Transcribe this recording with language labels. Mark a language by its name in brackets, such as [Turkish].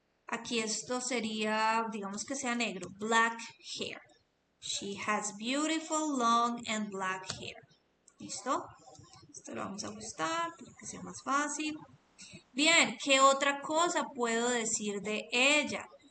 [Spanish] Aquí esto sería, digamos que sea negro, [English] black hair. She has beautiful, long and black hair. [Spanish] ¿Listo? Esto lo vamos a ajustar para que sea más fácil. Bien, ¿qué otra cosa puedo decir de ella?